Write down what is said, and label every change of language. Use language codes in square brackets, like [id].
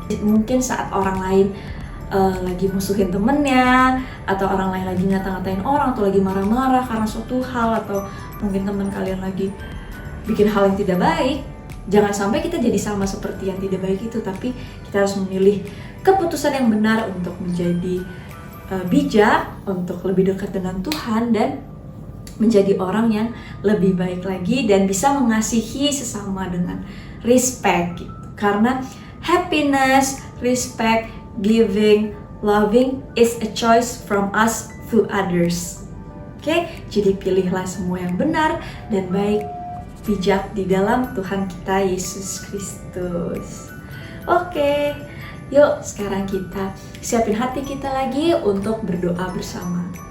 [id] Mungkin saat orang lain lagi musuhin temennya, atau orang lain lagi ngata-ngatain orang, atau lagi marah-marah karena suatu hal, atau mungkin teman kalian lagi bikin hal yang tidak baik, jangan sampai kita jadi sama seperti yang tidak baik itu, tapi kita harus memilih keputusan yang benar untuk menjadi bijak, untuk lebih dekat dengan Tuhan, dan menjadi orang yang lebih baik lagi, dan bisa mengasihi sesama dengan respect gitu. [en] Karena happiness, respect, giving, loving is a choice from us to others. [id] Oke, jadi pilihlah semua yang benar dan baik, bijak di dalam Tuhan kita Yesus Kristus. Oke, yuk sekarang kita siapin hati kita lagi untuk berdoa bersama.